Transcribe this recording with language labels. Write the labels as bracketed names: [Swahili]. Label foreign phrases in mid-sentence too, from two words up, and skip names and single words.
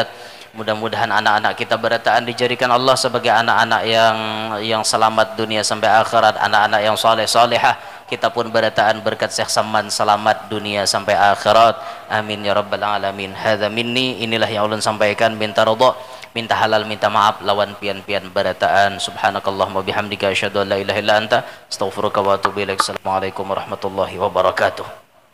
[Banjar] Mudah-mudahan anak-anak kita berataan dijadikan Allah sebagai anak-anak yang selamat dunia sampai akhirat, anak-anak yang soleh-solehah. Kita pun berataan berkat Syekh Saman selamat dunia sampai akhirat. [Arabic] آمين يا رب العالمين. هذا مني, [Banjar] inilah yang ulun sampaikan. Minta ridha, minta halal, minta maaf lawan pian-pian berataan. [Arabic] سبحانك اللهم وبحمدك أشهد أن لا إله إلا أنت أستغفرك وأتوب إليك. السلام عليكم ورحمة الله وبركاته.